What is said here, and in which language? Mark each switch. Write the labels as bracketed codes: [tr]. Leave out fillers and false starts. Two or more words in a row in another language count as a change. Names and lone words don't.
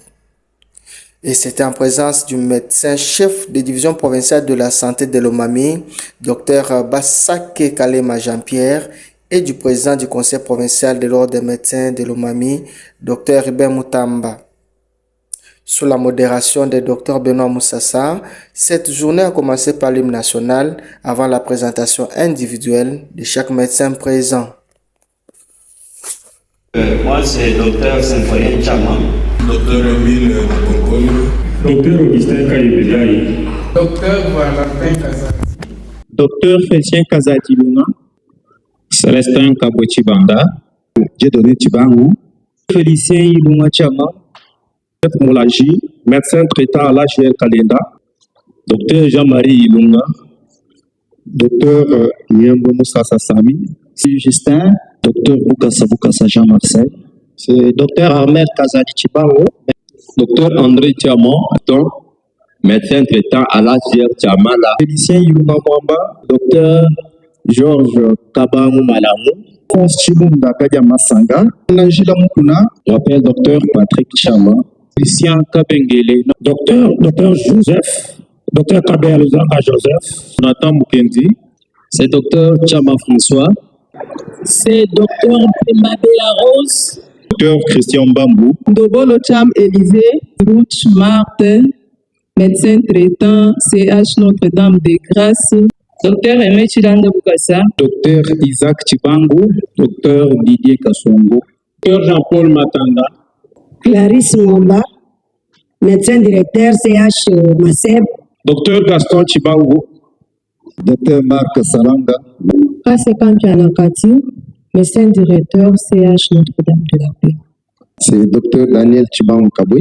[fr] Et c'était en présence du médecin chef de division provinciale de la santé de Lomami, Dr Bassake Kalema Jean-Pierre, et du président du conseil provincial de l'ordre des médecins de Lomami, Dr Ruben Moutamba. Sous la modération de Dr Benoît Moussassa, cette journée a commencé par l'hymne national avant la présentation individuelle de chaque médecin présent. Moi, c'est Dr Symphorien Chama, Dr Emile Naponkolo, Dr Augustin Kayebedai, Dr Valentin Kazadi, Dr Félicien Kazadi Luna, Célestin Kabouchi Banda, Dieudonné Tibangu, Félicien Ilunga Chama, Moulaji, médecin traitant à l'HL Kalenda, Dr Jean-Marie Ilunga, Dr Nyembo Moussa Sami, Justin, Dr Boukassa Jean-Marcel, c'est Dr Ahmed Kazadi Chibao, Dr André Tiamon, médecin traitant à l'HL Tiamala, Félicien Ilunga Mwamba, Dr Georges Kabamou Malamou, Constibunda Kadia Massanga, Nangila Mukuna, j'appelle Dr Patrick Chama, Christian Kabengele, Dr Joseph, Dr Kabel Zanga Joseph, Nathan Mukendi, c'est Dr Chama François, c'est Dr Mabela Rose, Dr Christian Bambou, Dobolo Cham Élysée, Ruth Martin, médecin traitant CH Notre-Dame de Grâce, Dr Aimé Chilanda Boukassa, Dr Isaac Chibangu, Dr Didier Kassongo, Dr Jean-Paul Matanda, Clarisse Ngomba, médecin directeur CH Maseb, Dr Gaston Chibangu, Dr Marc Salanga, Kasekan Kati, médecin directeur CH Notre-Dame de la Paix. C'est Dr Daniel Chibangu Kaboui,